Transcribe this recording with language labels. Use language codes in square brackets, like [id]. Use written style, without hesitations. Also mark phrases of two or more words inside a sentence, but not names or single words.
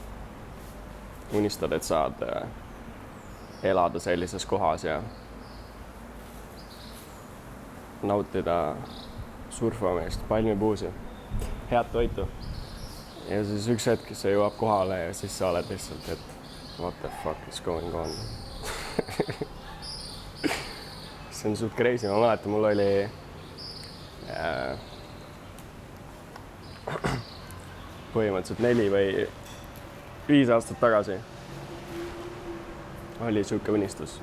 [et] Unistad, et saad elada sellises kohas ja nautida surfamist, palmipuusi, head toitu. Ja siis üks hetk see jõuab kohale ja siis sa oled lihtsalt, et [en] what the fuck is going on. [et] See on suht crazy, ma mäletan, mul oli põhimõtteliselt 4 või 5 aastat tagasi oli siuke unistus.